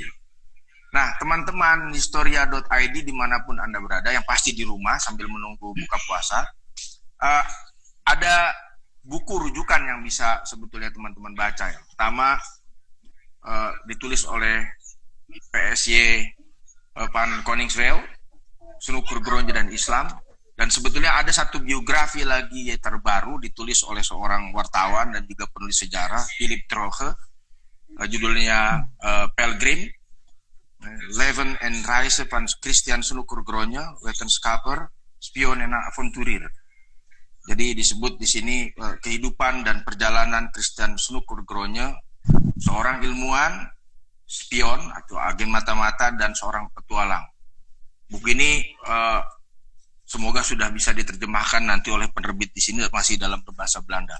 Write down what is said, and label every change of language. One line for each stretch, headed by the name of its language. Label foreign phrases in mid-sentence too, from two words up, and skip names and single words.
Indonesian: Nah, teman-teman Historia.id dimanapun Anda berada, yang pasti di rumah sambil menunggu buka puasa, ada buku rujukan yang bisa sebetulnya teman-teman baca. Yang pertama ditulis oleh PSY Van Koningsveld, Snukrugronje dan Islam. Dan sebetulnya ada satu biografi lagi terbaru ditulis oleh seorang wartawan dan juga penulis sejarah, Philip Droge, judulnya Pelgrim, Leven en Reise van Christian Snukrugronje, wetenschapper, spion en avonturier. Jadi disebut di sini kehidupan dan perjalanan Christian Snukrugronje, seorang ilmuwan, spion atau agen mata-mata, dan seorang petualang. Buku ini semoga sudah bisa diterjemahkan nanti oleh penerbit di sini, masih dalam berbahasa Belanda.